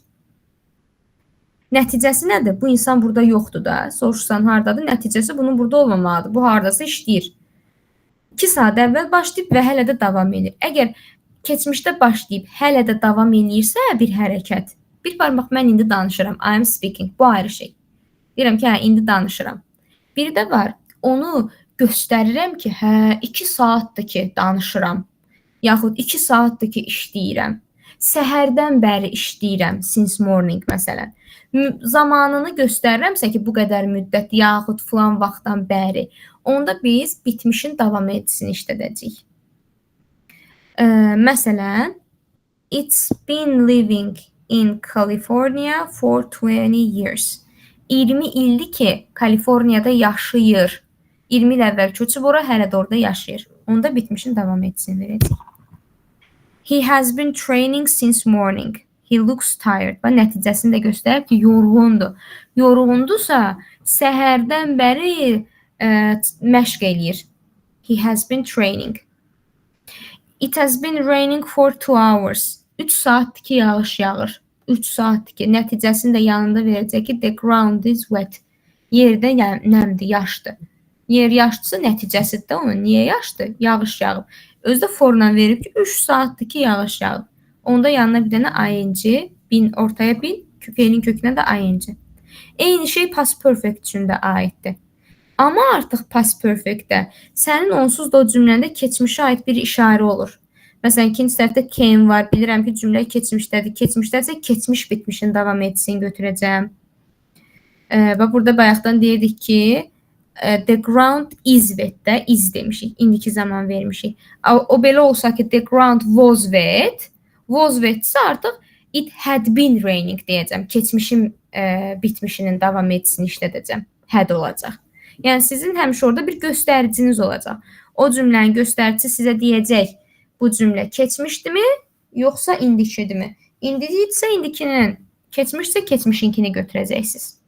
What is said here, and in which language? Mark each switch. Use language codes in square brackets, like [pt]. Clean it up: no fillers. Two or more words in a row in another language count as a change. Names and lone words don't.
[az] Nəticəsi nədir? Bu insan burada yoxdur da. Soruşsan hardadır? Nəticəsi bunun burada olmamalıdır. Bu hardasa işləyir. 2 saat əvvəl başlayıb və hələ də davam edir. Əgər keçmişdə başlayıb hələ də davam eləyirsə bir hərəkət, bir barmaq mən indi danışıram. [en] I am speaking. [az] Bu ayrı şey. Deyirəm ki, hə, indi danışıram. Biri də var, onu göstərirəm ki, hə, 2 saatdır ki, danışıram. Yaxud 2 saatdır ki, işləyirəm. Səhərdən bəri işləyirəm, [en] since morning [az] məsələn. Zamanını göstərirəmsə ki, bu qədər müddət, yaxud filan vaxtdan bəri, onda biz bitmişin davam edicisini işlədəcəyik. Məsələn, [en] It's been living in California for 20 years. [az] 20 ildir ki Kaliforniyada yaşayır. 20 il əvvəl köçüb ora, hələ də orada yaşayır. Onda bitmişin davam etsin verəcək. [en] He has been training since morning. He looks tired. [az] Və nəticəsini də göstərib ki, yorğundur. Yorğundursa, səhərdən bəri məşq eləyir. [en] He has been training. It has been raining for 2 hours. [az] 3 saatdir ki, yağış yağır. 3 saatdir ki, nəticəsini də yanında verəcək ki, [en] the ground is wet. [az] Yerdə nəmdir, yaşdır. Yer yaşdırsa, nəticəsi də onun. Niyə yaşdır? Yağış yağıb. Özü də forla verib ki, 3 saatdir ki, yağış yağıb. Onda yanına bir dənə ing, bin ortaya bin, feilin kökünə də ing. Eyni şey [en] past perfect [az] üçün də aiddir. Amma artıq [en] past perfect- [az] də sənin onsuz da o cümləndə keçmişə aid bir işarə olur. Məsələn, ikinci tərəfdə came var. Bilirəm ki, cümlə keçmişdədir. Keçmişdədirsə keçmiş bitmişin davam etsin götürəcəm. Və burada bayaqdan deyirdik ki, [en] the ground is wet- [az] də is demişik. İndiki zaman vermişik. O belə olsa ki, [en] the ground was wet. Was wet- [az] sə artıq [en] it had been raining [az] deyəcəm. Keçmişin bitmişinin davam etsin işlədəcəm. Had olacaq. Yəni sizin həmişə orada bir göstəriciniz olacaq. O cümlənin göstəricisi sizə deyəcək, bu cümlə keçmişdimi, yoxsa indikidirmi? İndikidirsə indikinin, keçmişsə keçmişinkini götürəcəksiniz.